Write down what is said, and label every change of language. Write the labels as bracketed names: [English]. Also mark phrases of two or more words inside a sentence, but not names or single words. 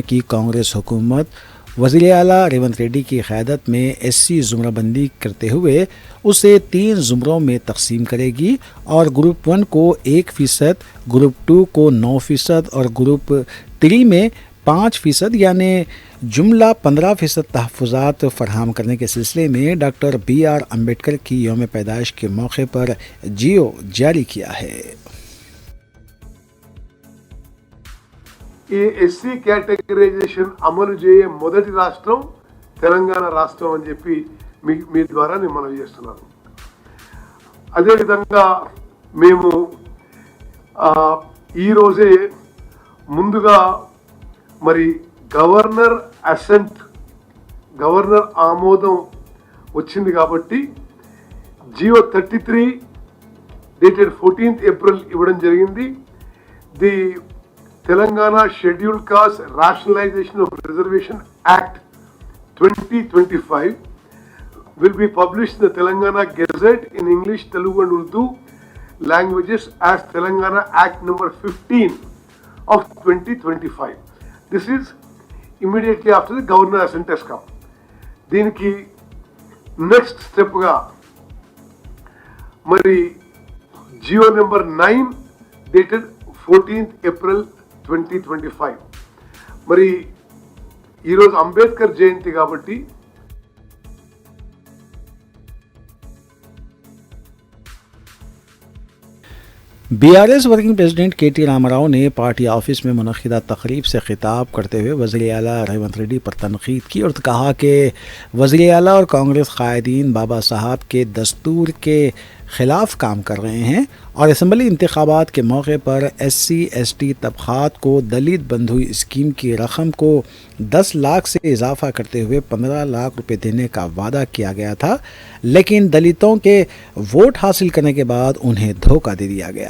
[Urdu] کی کانگریس حکومت وزیر اعلیٰ ریونت ریڈی کی قیادت میں SC زمرہ بندی کرتے ہوئے اسے 3 زمروں میں تقسیم کرے گی اور گروپ 1 کو 1%، گروپ 2 کو 9% اور گروپ 3 میں 5% یعنی جملہ 15% تحفظات فراہم کرنے کے سلسلے میں ڈاکٹر B.R. امبیڈکر کی یوم پیدائش کے موقع پر جی او جاری کیا ہے. [Telugu] ఈ ఎస్సీ కేటగరైజేషన్ అమలు చేయే మొదటి రాష్ట్రం తెలంగాణ రాష్ట్రం అని చెప్పి మీ ద్వారా నేను మనవి చేస్తున్నాను. అదేవిధంగా మేము ఈరోజే ముందుగా మరి గవర్నర్ ఆమోదం వచ్చింది కాబట్టి జియో 33 [English] dated 14th April [Telugu] ఇవ్వడం జరిగింది. [English] The Telangana Scheduled Caste Rationalisation of Reservation Act 2025 will be published in the Telangana Gazette in English, Telugu and Urdu languages as Telangana Act number 15 of 2025. This is immediately after the Governor Assent has come. [Telugu] దీనికి నెక్స్ట్ స్టెప్గా మరి జియో నెంబర్ 9 [English] dated 14th April [Telugu] 2025. మరి ఈరోజు అంబేద్కర్ జయంతి కాబట్టి [Urdu] बीआरएस [English] working president [Urdu] के.टी. راما راؤ نے پارٹی آفس میں منعقدہ تقریب سے خطاب کرتے ہوئے وزیر اعلیٰ ریونت ریڈی پر تنقید کی اور کہا کہ وزیر اعلیٰ اور کانگریس قائدین بابا صاحب کے دستور کے خلاف کام کر رہے ہیں اور اسمبلی انتخابات کے موقع پر SC/ST طبقات کو دلت بندھو اسکیم کی رقم کو 10 لاکھ سے اضافہ کرتے ہوئے 15 لاکھ روپے دینے کا وعدہ کیا گیا تھا، لیکن دلتوں کے ووٹ حاصل کرنے کے بعد انہیں دھوکہ دے دیا گیا.